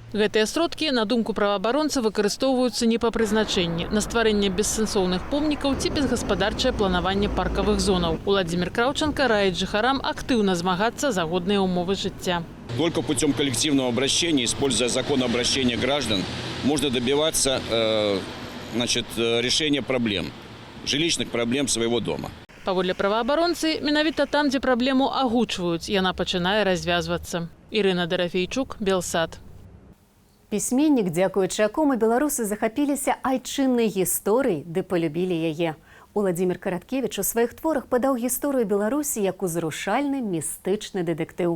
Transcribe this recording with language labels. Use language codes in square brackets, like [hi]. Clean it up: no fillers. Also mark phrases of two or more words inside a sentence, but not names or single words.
[be] Гэтыя сродкі, на думку праваабаронца, выкарыстоўваюцца не па прызначэнні, на стварэнне бессэнсоўных помнікаў ці безгаспадарчае планаванне паркавых зонаў. Уладзімір Краўченка раіць жыхарам актыўна змагацца за годныя умовы жыцця. [ru] Только путем коллективного обращения, используя закон обращения граждан, можно добиваться решения проблем, жилищных проблем своего дома. [be] Паводле праваабаронцы, менавіта там, дзе праблему агучваюць, яна пачынае развязвацца. Ірына Дарафейчук, Белсад. Пісьменнік, дзякуючы якому беларусы захапіліся айчыннай гісторыяй ды полюбілі яе. Уладзімір Караткевіч у сваіх творах падаў гісторыю Беларусі як узрушальны містычны дэтэктыў.